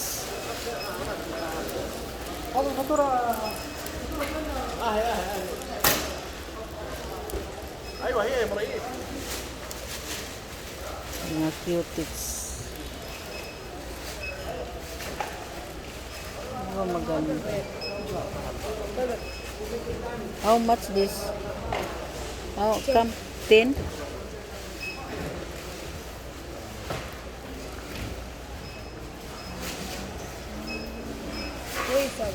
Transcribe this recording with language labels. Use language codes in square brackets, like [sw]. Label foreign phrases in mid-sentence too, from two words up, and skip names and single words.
[ar] ايوه هي ابراهيم. [tl] Mga cuties. Mga maganda. [en] How much this? How come? 10? Wait, sorry.